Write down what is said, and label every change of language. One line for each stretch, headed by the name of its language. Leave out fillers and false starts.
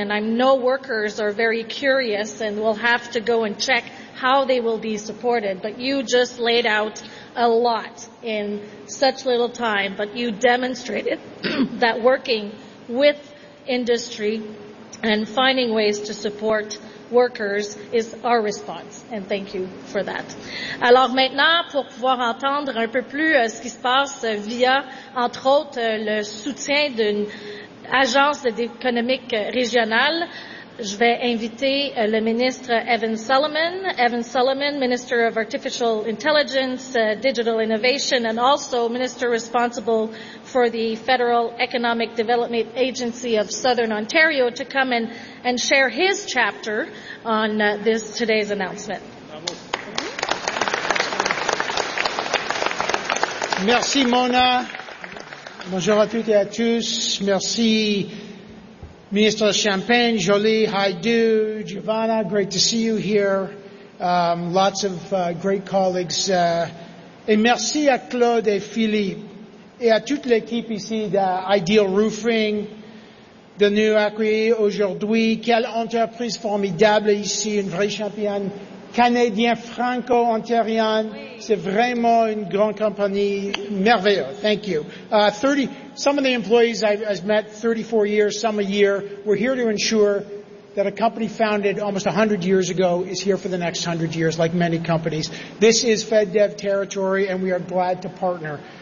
English: And I know workers are very curious and will have to go and check how they will be supported. But you just laid out a lot in such little time, but you demonstrated that working with industry and finding ways to support workers is our response, and thank you for that.
French: Alors maintenant, pour pouvoir entendre un peu plus ce qui se passe via, entre autres, le soutien d'une agence économique régionale, je vais inviter le ministre Evan Solomon.
English: Evan Solomon, Minister of Artificial Intelligence, Digital Innovation, and also Minister responsible for the Federal Economic Development Agency of Southern Ontario, to come in and share his chapter on this today's announcement.
French: Merci, Mona. Bonjour à toutes et à tous. Merci.
English: Minister Champagne, Jolie, Haidu, Giovanna, great to see you here. Lots of great colleagues.
French: Et merci à Claude et Philippe et à toute l'équipe ici d'Ideal Roofing de nous accueillir aujourd'hui. Quelle entreprise formidable ici, une vraie championne canadienne franco-ontarienne. Oui. C'est vraiment une grande compagnie. Merveilleux.
English: Thank you. Some of the employees I've met 34 years, some a year, we're here to ensure that a company founded almost 100 years ago is here for the next 100 years, like many companies. This is FedDev territory, and we are glad to partner.